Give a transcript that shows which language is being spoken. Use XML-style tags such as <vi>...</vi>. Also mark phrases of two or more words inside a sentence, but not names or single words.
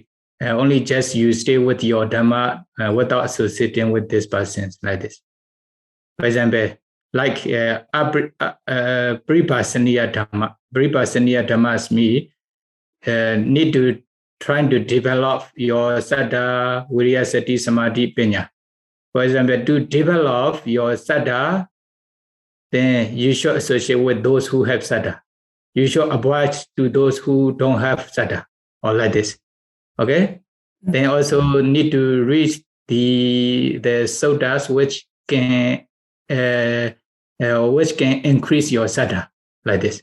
<en>Only just you stay with your dhamma without associating with these persons like this. For example, like</en> <pi>Pripasaniya Dhamma. Pripasaniya Dhammas</pi> <en>mean need to try to develop your</en> <pi>saddha, viriya, sati, samadhi, panya.</pi> <en>For example, to develop your saddha, then you should associate with those who have saddha. You should avoid to those who don't have saddha, or like this. Okay? Then also need to reach the suttas which can increase your saddha, like this.</en>